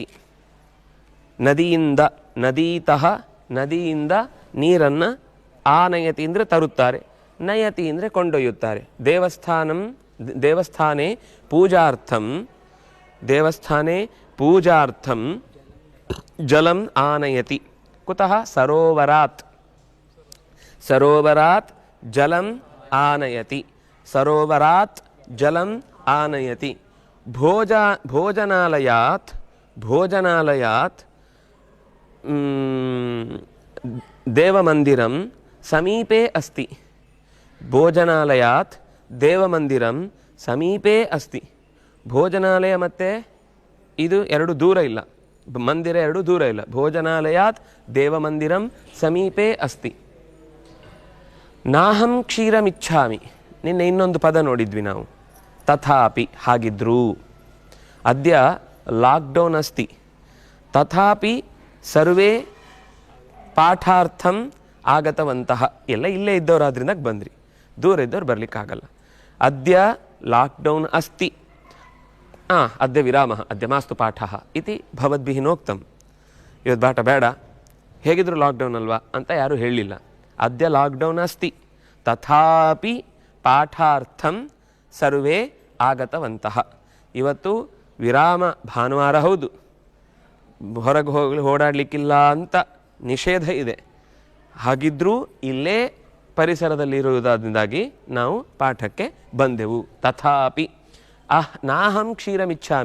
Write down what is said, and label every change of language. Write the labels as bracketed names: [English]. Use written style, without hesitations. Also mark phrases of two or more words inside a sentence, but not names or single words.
[Kannada] ನದಿಯಿಂದ, ನದೀತಃ ನದಿಯಿಂದ ನೀರನ್ನು ಆನಯತಿ ಅಂದರೆ ತರುತ್ತಾರೆ, ನಯತಿ ಅಂದರೆ ಕೊಂಡೊಯ್ಯುತ್ತಾರೆ. [Sanskrit] ದೇವಸ್ಥಾನೇ ಪೂಜಾರ್ಥಂ, ದೇವಸ್ಥಾನೇ ಪೂಜಾರ್ಥಂ ಜಲಂ ಆನಯತಿ. ಕುತಃ? ಸರೋವರಾತ್. ಸರೋವರಾತ್ ಜಲಂ ಆನಯತಿ. ಸರೋವರಾತ್ ಜಲಂ ಆನಯತಿ. ಭೋಜನಾಲಯಾತ್, ಭೋಜನಾಲಯಾತ್ ದೇವಮಂದಿರಂ ಸಮೀಪೆ ಅಸ್ತಿ. ಭೋಜನಾಲಯಾತ್ ದೇವಮಂದಿರಂ ಸಮೀಪೆ ಅಸ್ತಿ. [Kannada] ಭೋಜನಾಲಯ ಮತ್ತು ಇದು ಎರಡು ದೂರ ಇಲ್ಲ, ಮಂದಿರ ಎರಡು ದೂರ ಇಲ್ಲ. [Sanskrit] ಭೋಜನಾಲಯಾತ್ ದೇವಮಂದಿರಂ ಸಮೀಪೆ ಅಸ್ತಿ. ನಾಹಂ ಕ್ಷೀರಮಿಚ್ಛಾಮಿ. [Kannada] ನಿನ್ನೆ ಇನ್ನೊಂದು ಪದ ನೋಡಿದ್ವಿ ನಾವು, ತಥಾಪಿ. [Sanskrit] ಹಾಗಿದ್ರೂ ಅದ್ಯ ಲಾಕ್ಡೌನ್ ಅಸ್ತಿ, ತಥಾಪಿ ಸರ್ವೇ ಪಾಠಾರ್ಥಂ ಆಗತವಂತಹ. [Kannada] ಎಲ್ಲ ಇಲ್ಲೇ ಇದ್ದವರಾದ್ರಿಂದ ಬಂದ್ರಿ, ದೂರ ಇದ್ದವ್ರು ಬರಲಿಕ್ಕಾಗಲ್ಲ. [Sanskrit] ಅದ್ಯ ಲಾಕ್ಡೌನ್ ಅಸ್ತಿ, ಅದ್ಯ ವಿರಾಮ, ಅದ್ಯ ಮಾಸ್ತು ಪಾಠ ಇತಿ ಭವದ್ಭಿಃ ನೋಕ್ತಂ. [Kannada] ಇವತ್ತು ಪಾಠ ಬೇಡ, ಹೇಗಿದ್ರು ಲಾಕ್ಡೌನ್ ಅಲ್ವಾ ಅಂತ ಯಾರೂ ಹೇಳಲಿಲ್ಲ. [Sanskrit] ಅದ್ಯ ಲಾಕ್ಡೌನ್ ಅಸ್ತಿ, ತಥಾಪಿ ಪಾಠಾರ್ಥಂ ಸರ್ವೇ ಆಗತವಂತಹ. [Kannada] ಇವತ್ತು ವಿರಾಮ, ಭಾನುವಾರ ಹೌದು, ಹೊರಗೆ ಓಡಾಡಲಿಕ್ಕಿಲ್ಲ ಅಂತ ನಿಷೇಧ ಇದೆ. ಹಾಗಿದ್ರೂ ಇಲ್ಲೇ ಪರಿಸರದಲ್ಲಿರುವುದರಿಂದಾಗಿ ನಾವು ಪಾಠಕ್ಕೆ ಬಂದೆವು. [Sanskrit] ತಥಾಪಿ ನಾಹಂ ಕ್ಷೀರಮಿಚ್ಛಾಮಿ.